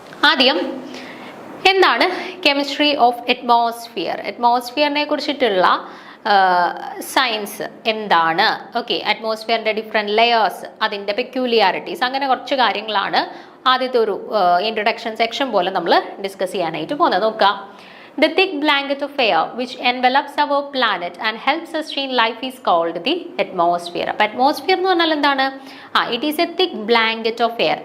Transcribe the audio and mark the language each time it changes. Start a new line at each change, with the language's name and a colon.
Malayalam: ആദ്യം എന്താണ് chemistry of atmosphere? അറ്റ്മോസ്ഫിയറിനെ കുറിച്ചിട്ടുള്ള സയൻസ് എന്താണ്? ഓക്കെ, അറ്റ്മോസ്ഫിയറിൻ്റെ ഡിഫറെൻറ്റ് ലെയേഴ്സ്, അതിൻ്റെ പെക്യൂലിയാരിറ്റീസ്, അങ്ങനെ കുറച്ച് കാര്യങ്ങളാണ് ആദ്യത്തെ ഒരു ഇൻട്രൊഡക്ഷൻ സെക്ഷൻ പോലെ നമ്മൾ ഡിസ്കസ് ചെയ്യാനായിട്ട് പോകുന്നത്. നോക്കാം.
English: The thick blanket of air which envelops our planet and helps sustain life is called the atmosphere.
Malayalam: അപ്പോൾ അറ്റ്മോസ്ഫിയർ എന്ന് പറഞ്ഞാൽ എന്താണ്?
English: It is a thick blanket of air.